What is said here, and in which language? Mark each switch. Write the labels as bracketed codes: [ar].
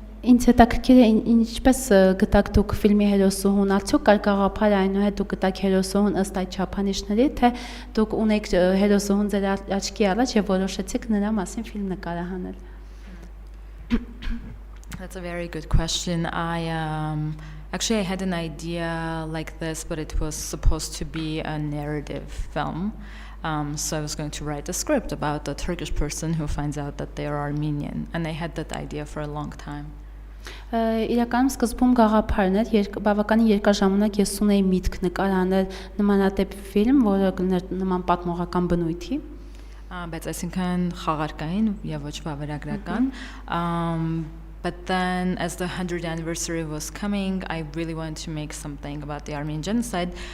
[hy] Ինձ հետաքրքիր է ինչպես գտաք դուք ֆիլմի հերոսուհուն, արդյոք կար գաղափար այնուհետ դուք գտաք հերոսուհուն ըստ այդ չափանիշների, թե դուք ունեք հերոսուհուն ձեր աչքի առաջ եւ որոշեցիք նրա մասին ֆիլմ նկարահանել։ [en] That's a very good question. Actually I had an idea like this, but it was supposed to be a narrative film. So I was going to write a script about a Turkish person who finds out that they are Armenian, and I had that idea for a long time. [hy] Իրականում սկզբում գաղափարն էր, բավականին երկար ժամանակ ես ունեի միտք նկարահանել նմանատիպ ֆիլմ, որը նման պատմողական բնույթի։ Բայց այսինքն խաղարկային եւ ոչ վավերագրական։ [en] But then as the 100th anniversary was coming, I really wanted to make something about the Armenian genocide.